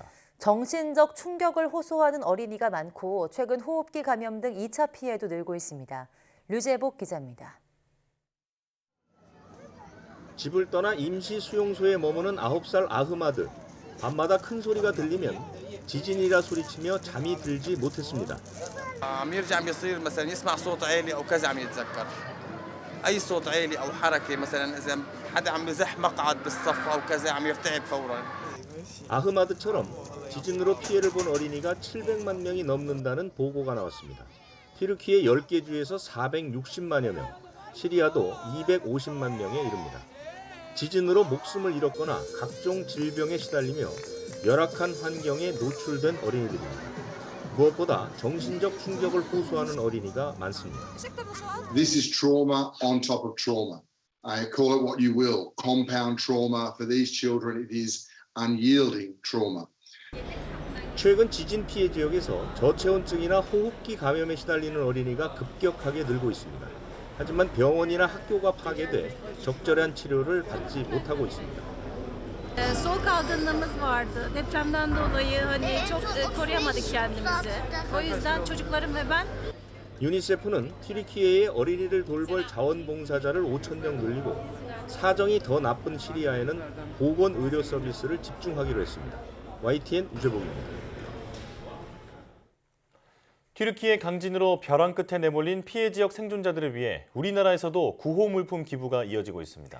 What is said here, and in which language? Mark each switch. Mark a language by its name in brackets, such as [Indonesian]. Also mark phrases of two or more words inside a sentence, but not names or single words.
[Korean] 정신적 충격을 호소하는 어린이가 많고 최근 호흡기 감염 등 2차 피해도 늘고 있습니다. 류재복 기자입니다. 집을 떠나 임시 수용소에 머무는 9살 아흐마드. 밤마다 큰 소리가 들리면 지진이라 소리치며 잠이 들지 못했습니다. [Arabic] عم يرجع عم يصير مثلا يسمع صوت عالي او كذا عم يتذكر اي صوت عالي او حركه مثلا اذا حدا عم يزح مقعد بالصف او كذا عم يرتعب فورا. [Korean] 아흐마드처럼 지진으로 피해를 본 어린이가 700만 명이 넘는다는 보고가 나왔습니다. 튀르키예 10개 주에서 460만여 명, 시리아도 250만 명에 이릅니다. 지진으로 목숨을 잃었거나 각종 질병에 시달리며 열악한 환경에 노출된 어린이들입니다. 무엇보다 정신적 충격을 호소하는 어린이가 많습니다. [English] This is trauma on top of trauma. Call it what you will. Compound trauma for these children. It is unyielding trauma. [Korean] 최근 지진 피해 지역에서 저체온증이나 호흡기 감염에 시달리는 어린이가 급격하게 늘고 있습니다. 하지만 병원이나 학교가 파괴돼 적절한 치료를 받지 못하고 있습니다. [Turkish] Soğuk algınlığımız vardı. Depremden dolayı çok koruyamadık kendimizi. O yüzden çocuklarım ve ben [Korean] 유니세프는 튀르키예의 어린이를 돌볼 자원봉사자를 5,000명 늘리고 사정이 더 나쁜 시리아에는 보건의료 서비스를 집중하기로 했습니다. YTN 유재복입니다. 튀르키예 강진으로 벼랑 끝에 내몰린 피해 지역 생존자들을 위해 우리나라에서도 구호 물품 기부가 이어지고 있습니다.